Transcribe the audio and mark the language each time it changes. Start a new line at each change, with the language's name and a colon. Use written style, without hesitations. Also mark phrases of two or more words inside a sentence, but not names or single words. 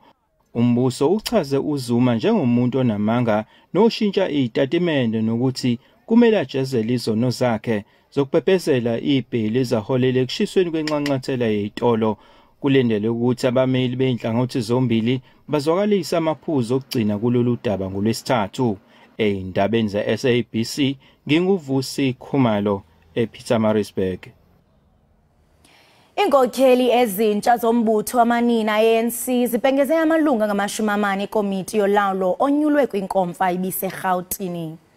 Zulu: Umbuso uchaze uZuma njengomuntu onamanga noshintsha izitatimende nokuthi kumele ajezele izono zakhe zokuphephezela ibheli ezaholela ekushisweni kwenxanxathela yezitolo. Kulendele ukuthi abameli beinhlangothi zombili bazwakalisa amaphuzu okugcina kulolu daba ngolwesithathu. Eyindabeni ze-SABC nginguvusi Khumalo ePietermaritzburg.
Xhosa: Inkokheli ezintsha zombutho wamanina ANC zibhengeze amalunga ngamashumamane ekomiti yolawulo onyulwe kwinkomfa ibiseGauteng.